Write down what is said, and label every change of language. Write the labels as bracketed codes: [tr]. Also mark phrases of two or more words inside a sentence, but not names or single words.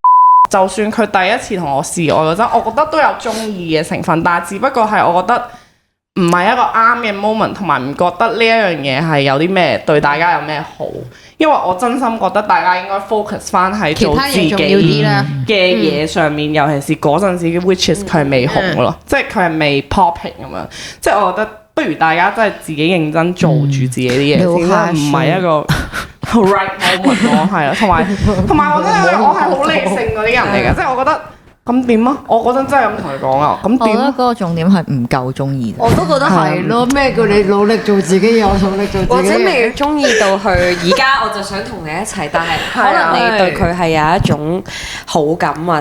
[yue] 就算佢第一次同我示愛嗰陣，我覺得都有中意嘅成分，但係只不過係我覺得唔係一個啱嘅 moment， 同埋唔覺得呢一樣嘢係有啲咩對大家有咩好，因為我真心覺得大家應該 focus 翻喺做自己嘅嘢上面，尤其是嗰陣時嘅 [en] which is [yue] 佢係未紅咯，即係佢係未 popping 咁樣，即係我覺得不如大家真係自己認真做住自己啲嘢先，唔係一個 [en] right moment [yue] 咯，係啊，同埋我覺得我係好理性嗰啲人嚟嘅，即係我覺得。咁點啊？我嗰陣真係咁同佢講啊！咁點？我覺得嗰個重點係唔夠中意。我都覺得係咯，咩叫你努力做自己嘢，我努力做自己嘢。或者未中意到去，而家我就想同你一齊，但係可能你對佢係有一種好感或者